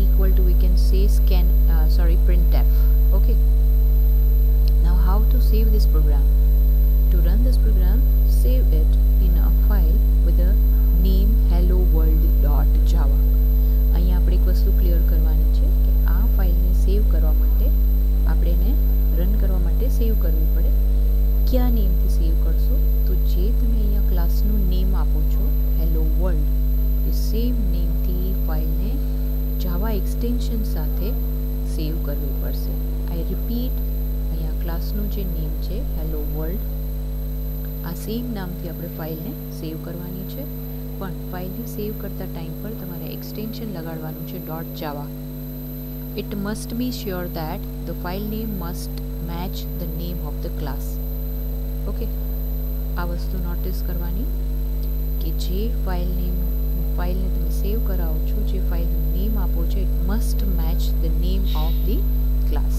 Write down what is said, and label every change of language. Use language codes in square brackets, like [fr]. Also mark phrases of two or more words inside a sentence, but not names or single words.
[en] equal to, we can say printf. Okay, now how to save this program? To run this program, save it in a file with a name hello world.java. [gu] અહીંયા આપણે એક વસ્તુ ક્લિયર કરવાની છે કે આ ફાઇલને સેવ કરવા માટે આપણે એને રન કરવા માટે સેવ કરવી પડે. કયા નેમથી સેવ કરશો? તો જે તમે અહીંયા ક્લાસનું નેમ આપો છો હેલો વર્લ્ડ, એ સેમ નેમથી ફાઇલને જાવા એક્સટેન્શન સાથે સેવ કરવી પડશે. [en] I repeat, [gu] અહીંયા ક્લાસનું જે નેમ છે હેલો વર્લ્ડ, આ સેમ નામથી આપણે ફાઇલને સેવ કરવાની છે. પણ ફાઇલને સેવ કરતા ટાઈમ પર તમારે એક્સટેન્શન લગાડવાનું છે .java. [en] It must be sure that the file name must match the name of the class. [gu] ઓકે, આ વસ્તુ નોટિસ કરવાની કે જે ફાઇલને તમે સેવ કરાવો છો, જે ફાઇલનું નેમ આપો છો, [en] it must match the name of the class.